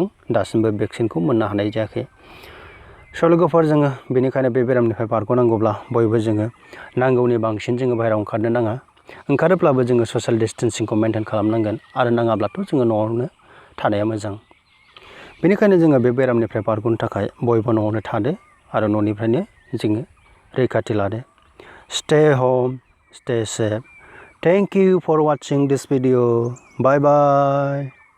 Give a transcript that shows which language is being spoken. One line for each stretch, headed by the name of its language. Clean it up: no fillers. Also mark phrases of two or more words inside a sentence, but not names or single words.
Bodo: दासिमबो भेक्सिनखौ मोननो हानाय जायाखै। स' लोगोफोर जोङो बेनिखायनो बे बेरामनिफ्राय बारग'नांगौब्ला बयबो जोङो नांगौनि बांसिन जोङो बाहेरायाव ओंखारनो नाङा। ओंखारोब्लाबो जोङो ससियेल डिस्टेन्सिंखौ मेनटेन खालामनांगोन आरो नाङाब्लाथ' जोङो न'आवनो थानाया मोजां। बेनिखायनो जोङो बे बेरामनिफ्राय बारग'नो थाखाय बयबो न'आवनो थादो आरो न'निफ्रायनो जोङो रैखाथि लादो।
English: stay home, stay safe. Thank you for watching this video. Bye bye.